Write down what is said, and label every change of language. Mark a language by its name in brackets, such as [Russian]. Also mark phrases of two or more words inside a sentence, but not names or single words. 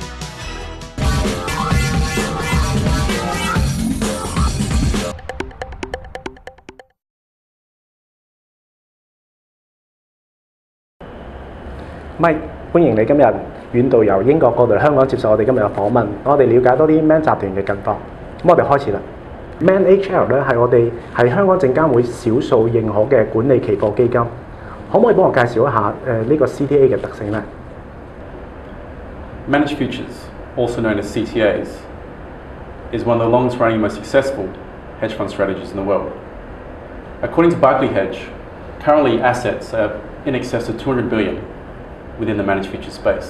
[Cantonese] Mike，歡迎你今日遠道由英國過到嚟香港接受我哋今日嘅訪問，我哋了解多啲 Man 集團嘅近況。咁我哋開始啦。Man AHL 咧係香港證監會少數認可嘅管理期貨基金，可唔可以幫我介紹一下呢個 CTA 嘅特性呢？ [English] Managed futures, also known as CTAs, is one of the longest running and most successful hedge fund strategies in the world. According to Barclay Hedge, currently assets are in excess of 200 billion within the managed futures space.